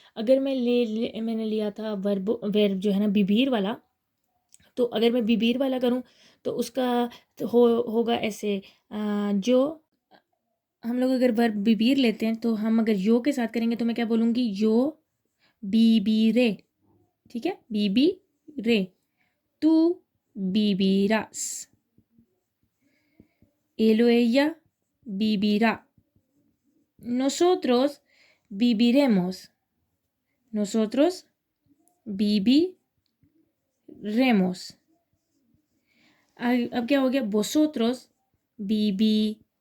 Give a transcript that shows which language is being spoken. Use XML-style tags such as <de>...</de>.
<hi>अगर मैंने लिया था वर्ब जो है ना बिबीर वाला, तो अगर मैं बिबीर वाला करूँ तो उसका तो होगा ऐसे, जो हम लोग अगर वर्ब बिबीर लेते हैं तो हम अगर यो के साथ करेंगे तो मैं क्या बोलूँगी,</hi> <es>यो बीबीरे।</es> <hi>ठीक है,</hi> <es>बीबी रे, तू बीबीरास, él o ella vivirá, nosotros viviremos, nosotros viviremos।</es> <hi>अब क्या हो गया,</hi> <es>vosotros viviréis।</es>